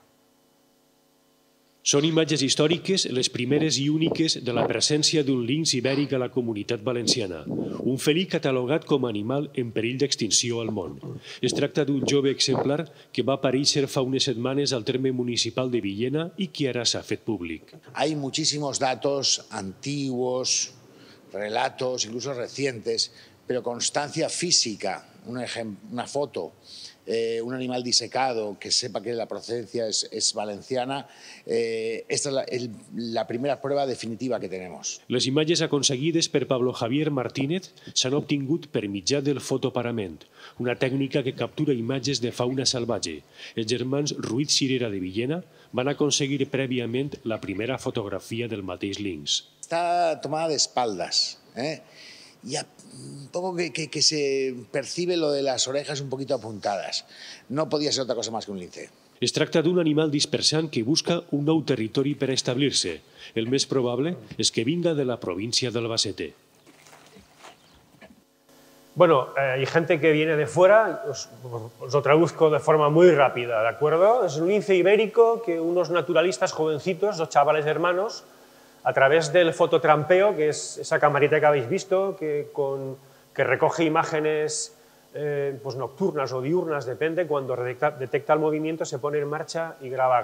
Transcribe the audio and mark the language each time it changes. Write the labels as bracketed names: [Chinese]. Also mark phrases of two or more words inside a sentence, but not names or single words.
[Catalan] Són imatges històriques les primeres i úniques de la presència d'un linx ibèric a la Comunitat Valenciana, un felí catalogat com a animal en perill d'extinció al món. Es tracta d'un jove exemplar que va aparèixer fa unes setmanes al terme municipal de Villena i que ara s'ha fet públic. [Spanish] Hay muchísimos datos antiguos, relatos, incluso recientes, pero constancia física, una foto, un animal disecado que sepa que la procedencia es valenciana, esta es la primera prueba definitiva que tenemos. [Catalan] Les imatges aconseguides per Pablo Javier Martínez s'han obtingut per mitjà del fotoparament, una tècnica que captura imatges de fauna salvatge. Els germans Ruiz Cirera de Villena van aconseguir prèviament la primera fotografia del mateix linx. [Spanish] Está tomada de espaldas, y un poco que se percibe lo de las orejas un poquito apuntadas. No podía ser otra cosa más que un lince. [Catalan] Es tracta d'un animal dispersant que busca un nou territori per establir-se. El més probable és que vinga de la província d'Albacete. [Spanish] Bueno, hay gente que viene de fuera, os lo traduzco de forma muy rápida, ¿de acuerdo? Es un lince ibérico que unos naturalistas jovencitos, 2 chavales hermanos, a través del fototrampeo, que es esa camarita que habéis visto, que recoge imágenes pues nocturnas o diurnas, depende, cuando detecta el movimiento se pone en marcha y graba.